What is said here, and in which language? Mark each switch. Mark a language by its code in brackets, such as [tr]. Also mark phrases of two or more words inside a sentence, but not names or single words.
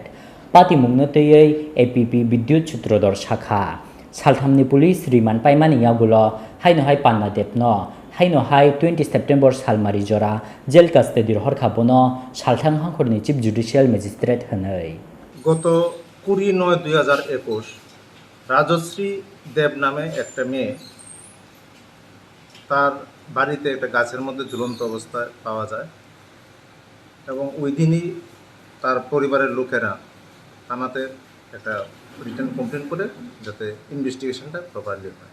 [trp] Pati Mungnotei APP Bidyut Chutrodor Shakha. Saltamni [en] Police Remand [trp] Paimani Yagulo, Haino Hai Panna Debno, Haino Hai 20 September Salmari Jora, [en] Jail Custody [trp] Rohorkha Bono, Saltam Hangkorni [en] Chief Judicial Magistrate [trp] Hanai. [bn] Goto 20/9/2021 রাজশ্রী দেব নামে একটা মেয়ে তার বাড়িতে একটা গাছের মধ্যে ঝুলন্ত অবস্থায় পাওয়া যায় এবং ওই দিনই তার পরিবারের লোকেরা থানাতে একটা [en] written complaint [bn] করে যাতে [en] investigation properly [bn] হয়।